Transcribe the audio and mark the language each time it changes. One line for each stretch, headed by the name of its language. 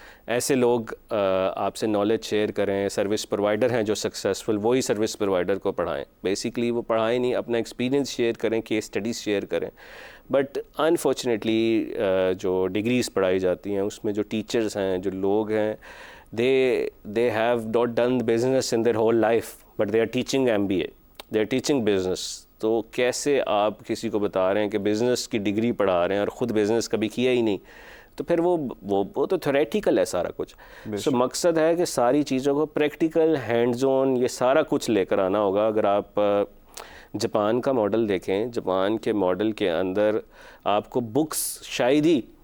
Urdu: ایسے لوگ آپ سے نالج شیئر کریں, سروس پرووائڈر ہیں جو سکسیزفل, وہی سروس پرووائڈر کو پڑھائیں. بیسیکلی وہ پڑھائیں نہیں, اپنا ایکسپیرینس شیئر کریں, کیس اسٹڈیز شیئر کریں.
English: but unfortunately
Urdu: جو ڈگریز پڑھائی جاتی ہیں اس میں جو ٹیچرز ہیں, جو لوگ ہیں,
English: they have not done business in their whole life, but they are teaching MBA, they are teaching business.
Urdu: تو کیسے آپ کسی کو بتا رہے ہیں کہ بزنس کی ڈگری پڑھا رہے ہیں اور خود بزنس کبھی کیا ہی نہیں, تو پھر وہ تو تھیوریٹیکل ہے سارا کچھ. سو مقصد ہے کہ ساری چیزوں کو پریکٹیکل, ہینڈز آن, یہ سارا کچھ لے کر آنا ہوگا. اگر آپ جاپان کا ماڈل دیکھیں, جاپان کے ماڈل کے اندر آپ کو بکس شاید ہی